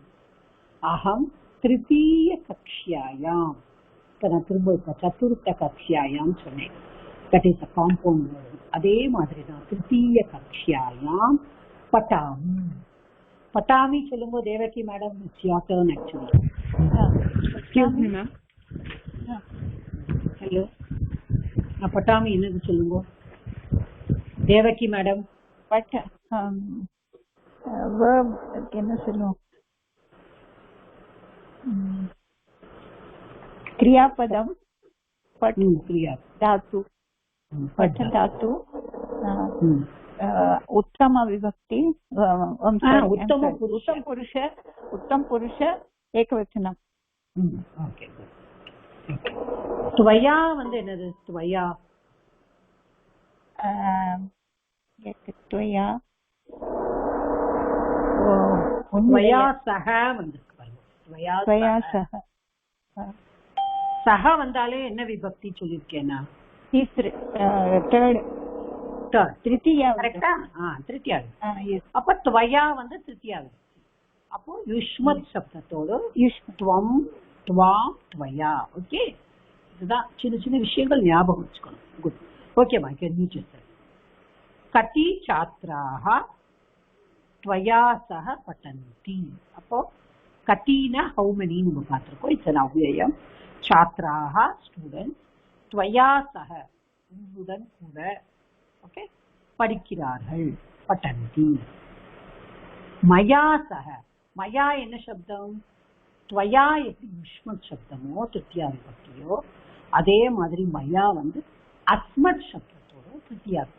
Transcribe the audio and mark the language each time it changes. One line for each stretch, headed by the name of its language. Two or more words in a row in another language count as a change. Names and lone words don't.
Sanskrit: अहं तृतीय कक्षायाम्.
Tamil: இப்ப நான் திரும்ப
Sanskrit: चतुर्थ कक्षायाम्
Tamil: சொன்னேன்.
English: that is compound word.
Tamil: அதே மாதிரி தான்
Sanskrit: तृतीय कक्षायाम् पठामि.
Tamil: பட்டாமி சொல்லுங்க தேவகி மேடம்.
English: it's your turn actually. excuse me ma'am.
Tamil: ஹலோ, நான் பட்டாமி என்னது சொல்லுங்க தேவகி மேடம். பட் என்ன சொல்லுவோம்,
Sanskrit: क्रियापदम पठ धातु पठ धातु उत्तम विभक्ति उत्तम पुरुष एकवचनम.
Tamil: ஓகே, துவயா வந்து என்னது? துவயா त्वया
Sanskrit: त्वया सह
Tamil: வந்து
Sanskrit: त्वया सह.
Tamil: சஹ வந்தாலே என்ன விபக்தி சொல்லிருக்கேன்னா திருத்தியா. கரெக்டா? திருத்தியா. அப்ப துவயா வந்து திருத்தியா. அப்போ யுஷ்மத் சப்தத்தோடு
Sanskrit: त्वं त्वां त्वया.
Tamil: ஓகே, இதுதான் சின்ன சின்ன விஷயங்கள் ஞாபகம் வச்சுக்கணும்.
Sanskrit: குட். ஓகேமா, कति छात्राः त्वया सह पठन्ति.
Tamil: அப்போ கத்தினா
English: how many
Tamil: நம்ம பார்த்திருக்கோம்.
English: it's an அவ்யயம். சாத்ராஹ ஸ்டூடெண்ட்ஸ்,
Sanskrit: त्वया सह
Tamil: உன்னுடன் கூட, ஓகே, படிக்கிறார்கள்.
Sanskrit: पठन्ति. मया सह.
Tamil: மயா என்ன சப்தம்? त्वया எப்படி யுஷ்மத் சப்தமோ திருத்தியா விபக்தியோ அதே மாதிரி மயா வந்து அஸ்மத் சப்தத்தோட திருத்தியா விபக்தி.